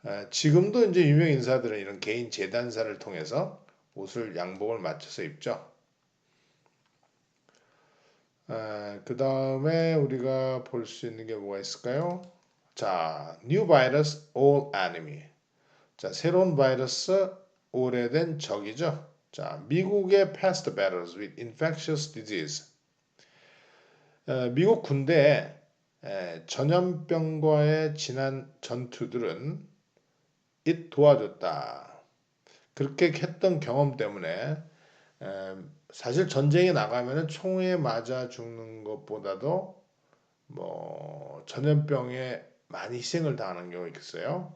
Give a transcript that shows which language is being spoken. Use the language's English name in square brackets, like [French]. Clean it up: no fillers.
[Korean] 지금도 이제 유명 인사들은 이런 개인 재단사를 통해서 옷을 양복을 맞춰서 입죠. 그 다음에 우리가 볼 수 있는 게 뭐가 있을까요? [English] 자, new virus, old enemy. [Korean] 자, 새로운 바이러스, 오래된 적이죠. 자, 미국의 [English] past battles with infectious disease. [Korean] 미국 군대의 전염병과의 지난 전투들은 it 도와줬다. 그렇게 했던 경험 때문에 사실 전쟁에 나가면 총에 맞아 죽는 것보다도 뭐 전염병에 많이 희생을 당하는 경우가 있어요.